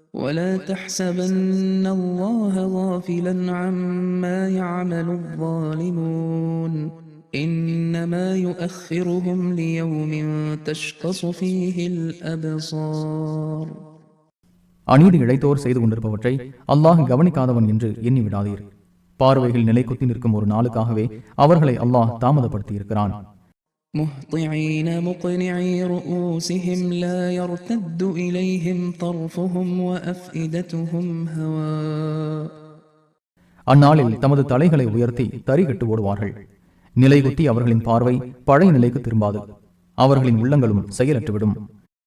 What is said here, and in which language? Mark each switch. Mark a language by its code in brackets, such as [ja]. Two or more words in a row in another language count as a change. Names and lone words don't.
[ar] ولا تحسبن الله غافلا عما يعمل الظالمون إنما يؤخرهم ليوم تشخص فيه الأبصار. [ta] அநீதி இழைத்தோர் செய்து கொண்டிருப்பவற்றை அல்லாஹ் கவனிக்காதவன் என்று எண்ணி விடாதீர். பார்வைகள் நிலை குத்தி நிற்கும் ஒரு நாளுக்காகவே அவர்களை அல்லாஹ் தாமதப்படுத்தி இருக்கிறான். [ar] مهطعين مقنعي رؤوسهم لا يرتد إليهم طرفهم وأفئدتهم هواء. [ta] அந்நாளில் தமது தலைகளை உயர்த்தி தரிகட்டு ஓடுவார்கள். நிலை குத்தி அவர்களின் பார்வை பழைய நிலைக்கு திரும்பாது. அவர்களின் உள்ளங்களும் செயலற்றுவிடும்.